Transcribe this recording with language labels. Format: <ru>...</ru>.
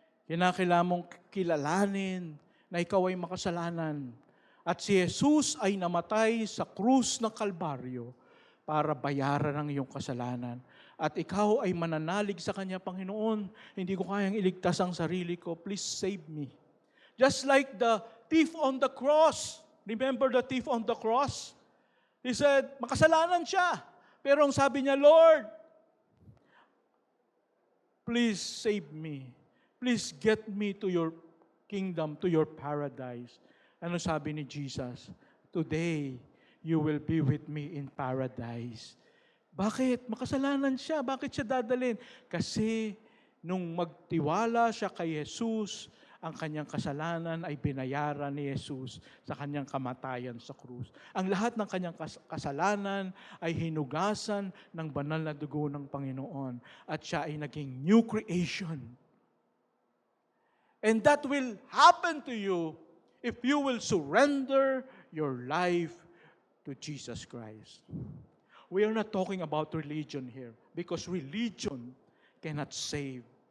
<tl>Kinakailangan mong kilalanin na ikaw ay makasalanan. At si Jesus ay namatay sa krus ng Kalbaryo para bayaran ang iyong kasalanan. At ikaw ay mananalig sa Kanya, Panginoon, hindi ko kayang iligtas ang sarili ko.</tl> <en>Please save me. Just like the thief on the cross. Remember the thief on the cross?</en> <tl>He said, makasalanan siya. Pero ang sabi niya,</tl> <en>Lord, please save me. Please get me to your kingdom, to your paradise.</en> <tl>Ano sabi ni Jesus?</tl> <en>Today, you will be with me in paradise.</en> <tl>Bakit? Makasalanan siya. Bakit siya dadalhin? Kasi nung magtiwala siya kay Jesus, ang kanyang kasalanan ay binayaran ni Jesus sa kanyang kamatayan sa krus. Ang lahat ng kanyang kasalanan ay hinugasan ng banal na dugo ng Panginoon. At siya ay naging</tl> <en>new creation. And that will happen to you if you will surrender your life to Jesus Christ. We are not talking about religion here because religion cannot save.</en>